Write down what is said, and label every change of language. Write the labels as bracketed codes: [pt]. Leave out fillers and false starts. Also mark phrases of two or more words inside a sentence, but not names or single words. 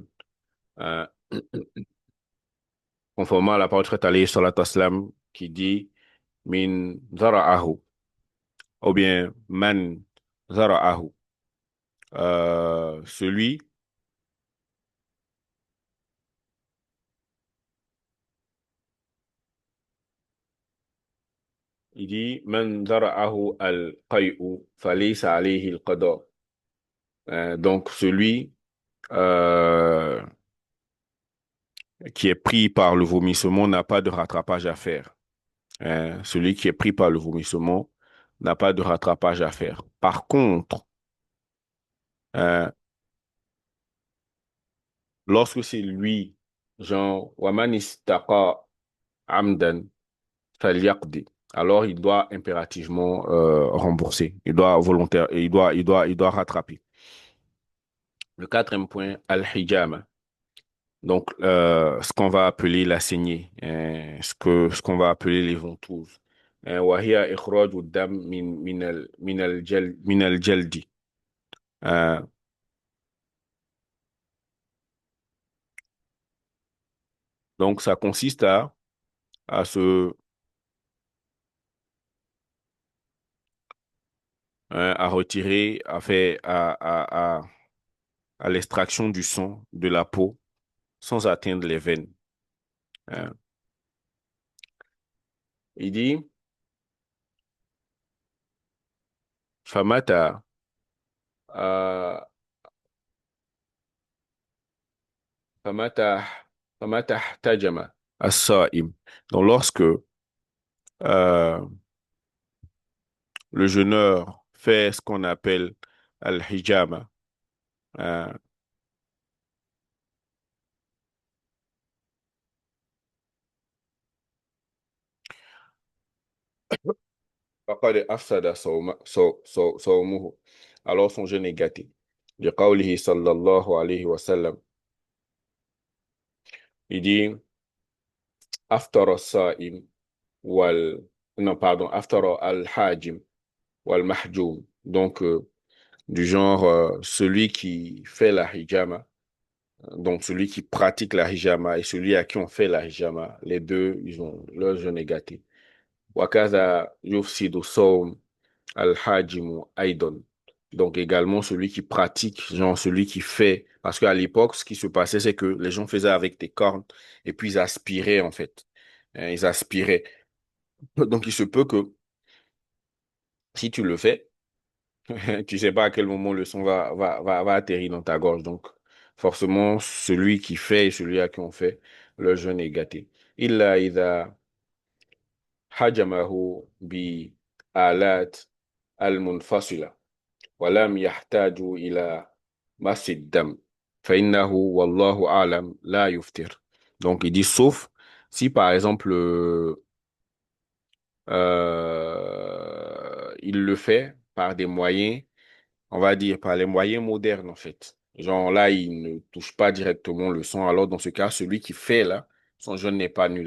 [fr] Euh, Conformément à la parole faite [ar] عليه الصلاة والسلام [fr] qui dit [ar] من ذرعه [fr] ou bien [ar] من ذرعه. [fr] Celui Il dit, [ar] من ذرعه القيء فليس عليه القضاء. [fr] Donc, celui euh, qui est pris par le vomissement n'a pas de rattrapage à faire. Celui qui est pris par le vomissement n'a pas de rattrapage à faire. Par contre, euh, lorsque c'est lui, genre, [ar] ومن استقاء عمدا فليقض, [fr] alors il doit impérativement rembourser. Il doit volontaire, il doit rattraper. Le quatrième point, al-hijama. Donc, ce qu'on va appeler la saignée, ce qu'on va appeler les ventouses. [ar] وهي إخراج الدم من الجلد. [fr] Euh, donc, ça consiste à se, à retirer, à l'extraction du sang de la peau sans atteindre les veines. Euh, il dit, [ar] فمتى، euh، فمتى، فمتى احتجم الصائم. [fr] Donc, lorsque euh, le jeûneur fait ce qu'on appelle al-hijama. [ar] Euh, فقد أفسد صومه. [fr] Alors son jeûne est gâté. [ar] لقوله صلى الله عليه وسلم [fr] Il dit, [ar] أفطر الصائم وال, [fr] non, pardon, [ar] أفطر الحاجم والمحجوم. [fr] Donc, du genre, celui qui fait la hijama, donc celui qui pratique la hijama et celui à qui on fait la hijama, les deux, ils ont leur jeûne est gâté. [ar] وكذا يفسد صوم الحاجم أيضا. [fr] Donc également celui qui pratique, genre celui qui fait. Parce qu'à l'époque, ce qui se passait, c'est que les gens faisaient avec des cornes et puis ils aspiraient en fait. Ils aspiraient. Donc il se peut que si tu le fais, tu sais pas à quel moment le son va atterrir dans ta gorge. Donc forcément, celui qui fait et celui à qui on fait, le jeûne est gâté. [ar] إلا إذا حجمه بآلة منفصلة. ولم يحتاجوا إلى مس الدم فإنه والله أعلم لا يفطر. [fr] Donc il dit sauf si par exemple il le fait par des moyens, on va dire par les moyens modernes en fait. Genre là, il ne touche pas directement le sang. Alors dans ce cas, celui qui fait là, son jeûne n'est pas nul.